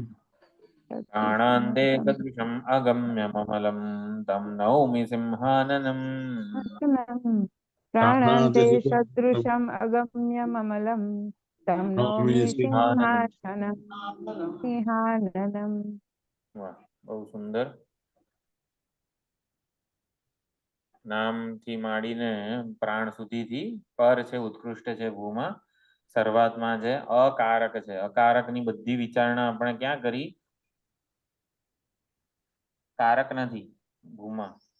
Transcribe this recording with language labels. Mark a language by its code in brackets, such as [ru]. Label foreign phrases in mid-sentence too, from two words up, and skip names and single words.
[sa] प्राणान्ते सदृशम् अगम्यममलं तं नौमि सिंहाननम् प्राणान्ते सदृशम् अगम्यममलं तं नौमि सिंहाननम् [gu] વાહ, બહુ સુંદર. નામથી માંડીને પ્રાણ સુધીથી પર છે, ઉત્કૃષ્ટ છે ભૂમા. શરૂઆતમાં છે અકારક છે. અકારકની બધી વિચારણા આપણે ક્યાં કરી? કારક નથી ભૂમાં.